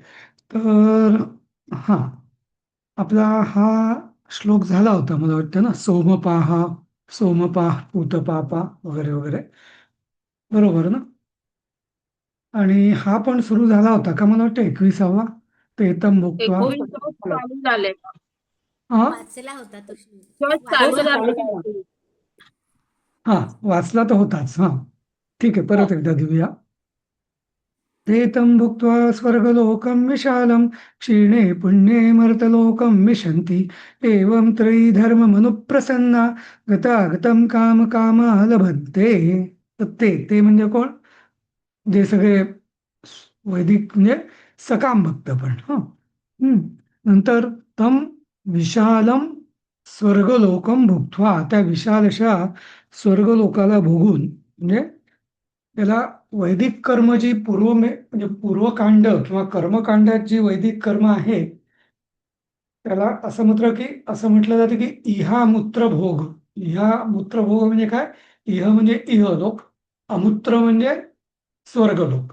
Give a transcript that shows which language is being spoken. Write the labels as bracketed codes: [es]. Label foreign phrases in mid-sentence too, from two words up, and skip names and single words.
[mr] तर हा, आपला हा श्लोक झाला होता मला वाटतं ना, [sa] सोमपाह पूतपापा [mr] वगैरे वगैरे, बरोबर ना. आणि हा पण सुरू झाला होता का मला वाटतं 21वा, [sa] ते तम भुक्त्वा. [mr] 19 चालू झाले. हा वाचला होता तो श्लोक. किंवा चालू वाचला झाला होता. होता. हा वाचला तर होताच. हा ठीक आहे, परत एकदा घेऊया. [sa] ते तं भुक्त्वा स्वर्गलोकं विशालं क्षीणे पुण्ये मर्तलोकं विशन्ति एवं त्रयी धर्ममनुप्रसन्ना गतागतं कामकामा लभन्ते. [mr] तर ते म्हणजे कोण? जे सगळे वैदिक म्हणजे सकाम भक्त पण. [sa] नंतर तम विशालम स्वर्गलोकम भुक्त्वा, [mr] त्या विशाल अशा स्वर्गलोकाला भोगून, म्हणजे त्याला वैदिक कर्म जी म्हणजे पूर्वकांड किंवा कर्मकांडात जी वैदिक कर्म आहे, त्याला असं म्हटलं जातं की [sa] इहा मूत्र भोग. इहा मूत्र भोग [mr] म्हणजे काय? इह म्हणजे इहलोक, अमूत्र म्हणजे स्वर्गलोक.